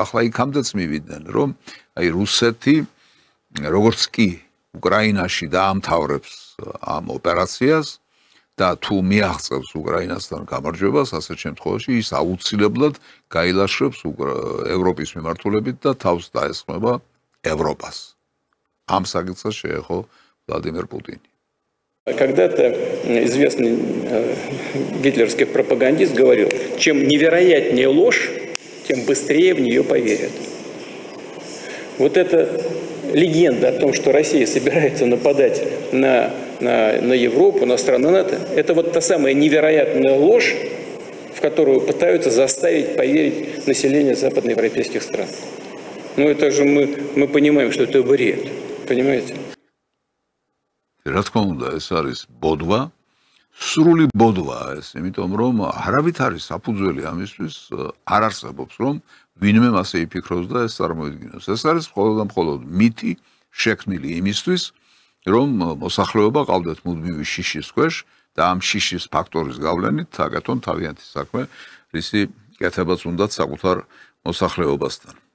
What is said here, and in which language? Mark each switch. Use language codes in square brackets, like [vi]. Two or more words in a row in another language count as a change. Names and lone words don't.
[ka] ახლა იქამდეც მივიდნენ, რომ აი რუსეთი როგორც კი უკრაინაში დაამთავრებს ამ ოპერაციას და თუ მიაღწევს უკრაინასთან გამარჯვებას, ასეთ შემთხვევაში ის აუცილებლად გაილაშქრებს ევროპის მიმართულებით და თავს დაესხმება ევროპას. ამ საკითხს შეეხო ვლადიმერ პუტინი. [ru] Когда-то известный гитлеровский пропагандист говорил, чем невероятнее ложь, тем быстрее в нее поверят. Вот эта легенда о том, что Россия собирается нападать на Европу, на страны НАТО, это вот та самая невероятная ложь, в которую пытаются заставить поверить население западноевропейских стран. Ну это же мы понимаем, что это бред, понимаете? [ka] რა თქმა უნდა, ეს არის ბოდვა, სრული ბოდვაა ეს, იმიტომ რომ არავით არის საფუძველი ამისთვის არ არსებობს, რომ ვინმე მასე იფიქროს და ეს წარმოიდგინოს. ეს არის მხოლოდ და მხოლოდ მითი შექმნილი იმისთვის, რომ მოსახლეობა ყავდეთ მუდმივი შიშის ქვეშ და ამ შიშის ფაქტორის გავლენით აკეთონ თავიანთი საქმე, რისი კეთებაც უნდათ საკუთარ მოსახლეობასთან.